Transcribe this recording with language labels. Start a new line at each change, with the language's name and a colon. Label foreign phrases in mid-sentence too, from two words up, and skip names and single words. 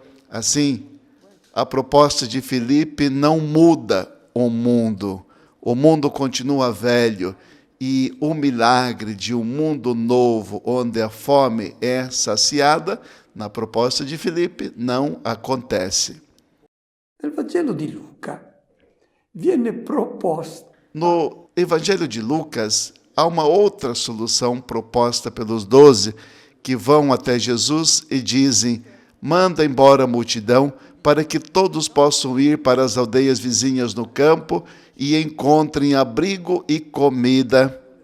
Portuguese: Assim, a proposta de Filipe não muda o mundo continua velho, e o milagre de um mundo novo, onde a fome é saciada, na proposta de Filipe, não acontece.
Italian: Nel Vangelo di Luca viene proposto.
Portuguese: No Evangelho de Lucas, há uma outra solução proposta pelos 12 que vão até Jesus e dizem, manda embora a multidão para que todos possam ir para as aldeias vizinhas no campo e encontrem abrigo e comida.